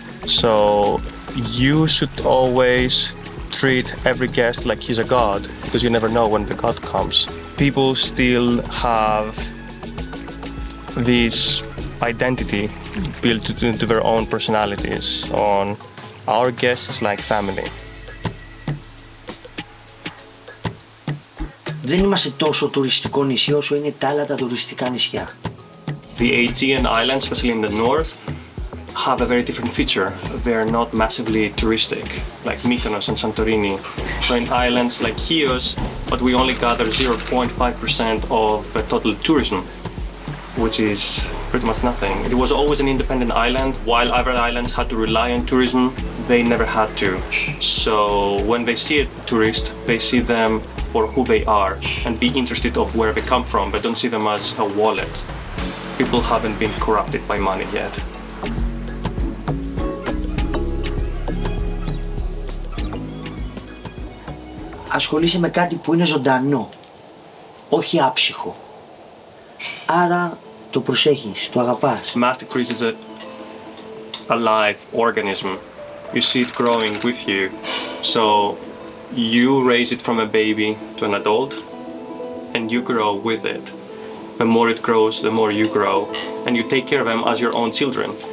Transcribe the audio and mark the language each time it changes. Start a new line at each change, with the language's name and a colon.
English: So you should always treat every guest like he's a god, because you never know when the god comes. People still have this identity built into their own personalities on our guests like family.
Greek: Δεν είμαστε τόσο τουριστικό νησί όσο είναι τα άλλα τα τουριστικά νησιά.
English: The Aegean Islands, especially in the north, have a very different feature. They're not massively touristic, like Mykonos and Santorini. So in islands like Chios, but we only gather 0.5% of total tourism, which is pretty much nothing. It was always an independent island. While other islands had to rely on tourism, they never had to. So when they see a tourist, they see them for who they are and be interested of where they come from, but don't see them as a wallet. People haven't been corrupted by money yet.
Greek: Ασχολείσαι με κάτι που είναι ζωντανό, όχι άψυχο. Άρα το προσέχεις, το αγαπάς.
English: Mastic Greece is a live organism. You see it growing with you. So you raise it from a baby to an adult and you grow with it. The more it grows, the more you grow, and you take care of them as your own children.